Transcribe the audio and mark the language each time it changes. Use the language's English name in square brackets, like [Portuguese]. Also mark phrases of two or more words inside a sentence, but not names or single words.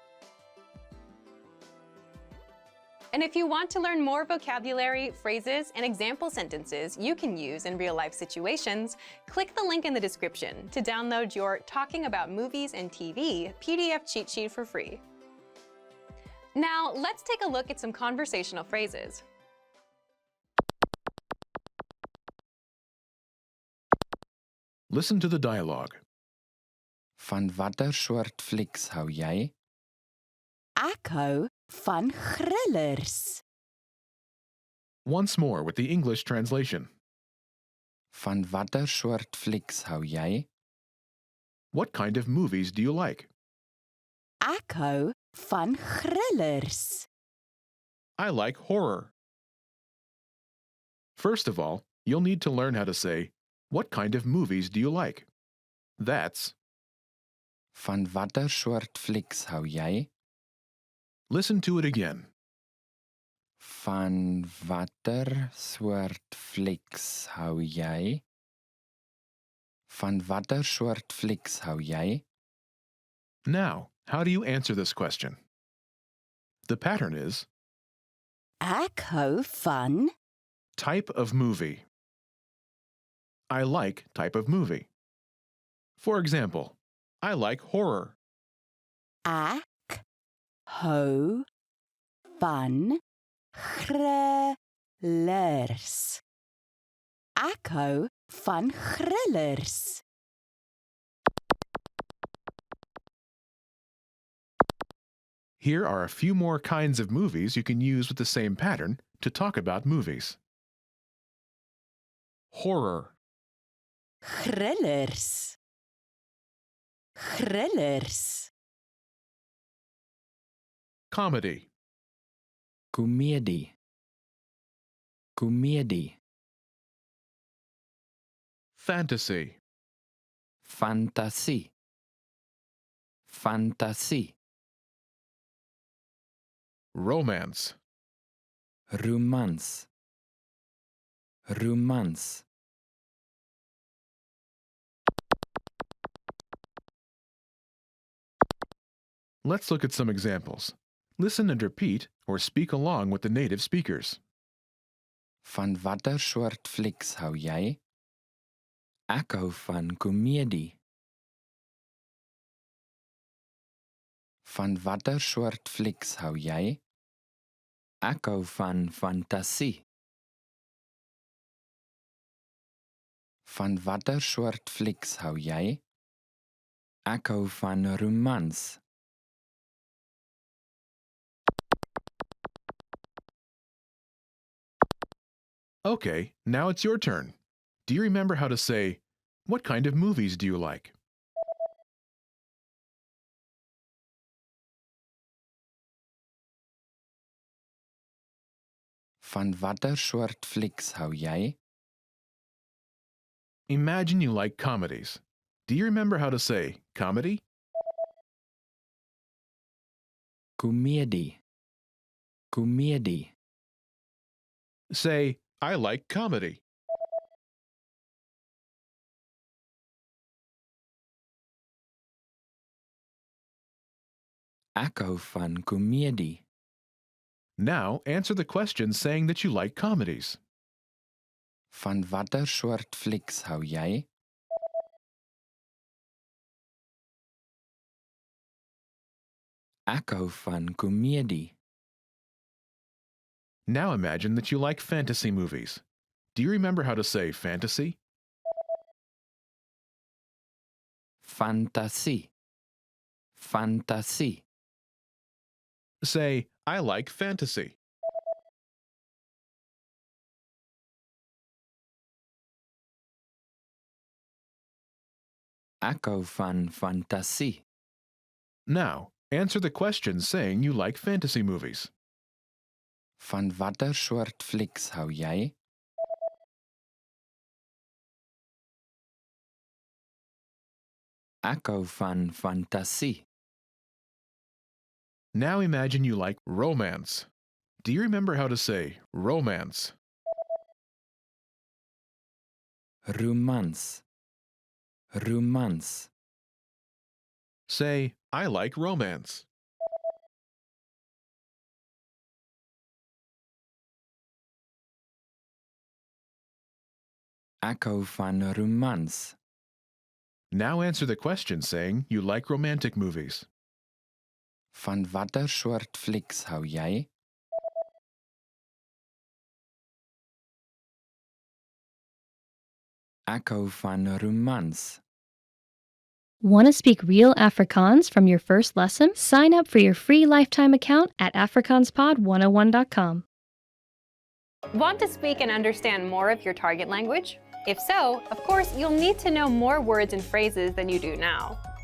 [English] And if you want to learn more vocabulary, phrases, and example sentences you can use in real-life situations, click the link in the description to download your Talking About Movies and TV PDF cheat sheet for free. Now, let's take a look at some conversational phrases. Listen to the dialogue. [Afrikaans] Van watter soort flieks hou jy? Ek hou van grillers. [English] Once more with the English translation. [Afrikaans] Van watter soort flieks hou jy? [English] What kind of movies do you like? [Afrikaans] Ek hou van grillers. [English] I like horror. First of all, you'll need to learn how to say, what kind of movies do you like? That's, [Afrikaans] Van watter soort flieks hou jy? [English] listen to it again. [Afrikaans] Van watter soort flieks hou jy? Van watter soort flieks hou jy? [English] Now, how do you answer this question? The pattern is [Afrikaans] Ek hou van [English] type of movie. I like type of movie. For example, I like horror. [Afrikaans] ek hou van grillers. Ek hou van grillers. [English] Here are a few more kinds of movies you can use with the same pattern to talk about movies. Horror, [Afrikaans] Grillers. Grillers. [English] comedy, [Afrikaans] Komedie. Komedie. [English] fantasy, [Afrikaans] Fantasie. Fantasie. [English] romance, [Afrikaans] Romans. Romans. [English] Let's look at some examples. Listen and repeat or speak along with the native speakers. [Afrikaans] Van watter soort flieks hou jy? Ek hou van komedie. Van watter soort flieks hou jy? Ek hou van fantasie. Van watter soort flieks hou jy? Ek hou van romans. [English] Okay, now it's your turn. Do you remember how to say, what kind of movies do you like? [Afrikaans] Van watter soort flieks hou jy? [English] Imagine you like comedies. Do you remember how to say comedy? [Afrikaans] Komedie. Komedie. [English] Say, I like comedy. [Afrikaans] Ek hou van komedie. [English] Now answer the question saying that you like comedies. [Afrikaans] Van watter soort flieks hou jy? Ek hou van komedie. [English] Now imagine that you like fantasy movies. Do you remember how to say fantasy? [Afrikaans] Fantasie. Fantasie. [English] Say, I like fantasy. [Afrikaans] Ek hou van fantasie. [English] Now, answer the question saying you like fantasy movies. [Afrikaans] Van watter soort flieks hou jy? Ek hou van fantasie. [English] Now imagine you like romance. Do you remember how to say romance? [Afrikaans] Romans. Romans. [English] Say, I like romance. [Afrikaans] Ek hou van romans. [English] Now answer the question saying you like romantic movies. [Afrikaans] Van watter soort flieks hou jy? Ek hou van romans. [English] Want to speak real Afrikaans from your first lesson? Sign up for your free lifetime account at afrikaanspod101.com. Want to speak and understand more of your target language? If so, of course, you'll need to know more words and phrases than you do now.